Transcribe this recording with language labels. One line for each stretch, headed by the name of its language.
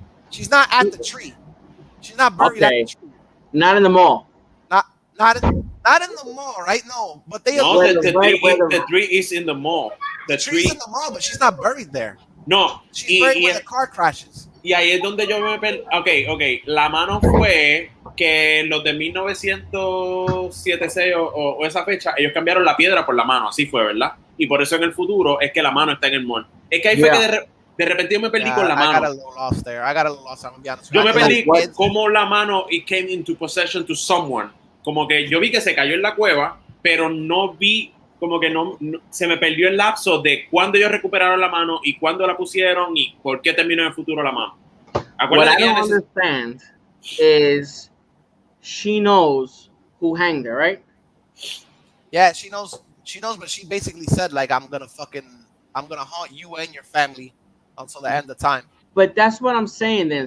English: She's not at the tree. She's not buried at the tree. Not in the mall. Not in the mall, right? No, but they. No, the tree is in the mall. The tree's in the mall, but she's not buried there. No, she's buried where the car crashes.
Spanish: Y ahí es donde yo me okay. La mano fue que los de 1976 o esa fecha, ellos cambiaron la piedra por la mano, así fue, ¿verdad? Y por eso en el futuro es que la mano está en el mall. Es que ahí fue que de repente yo me perdí con la mano.
English: I got a little lost there. I'm gonna be honest.
Spanish: Yo me perdí como la mano
English: it came into possession to someone.
Spanish: Como que yo vi que se cayó en la cueva, pero no vi, como que no se me perdió el lapso de cuándo ellos recuperaron la mano y cuándo la pusieron y por qué terminó en el futuro la mano.
English: What I don't understand is she knows who hanged her, right? Yeah, she knows, but she basically said, like, I'm gonna haunt you and your family until the end of time. But that's what I'm saying then.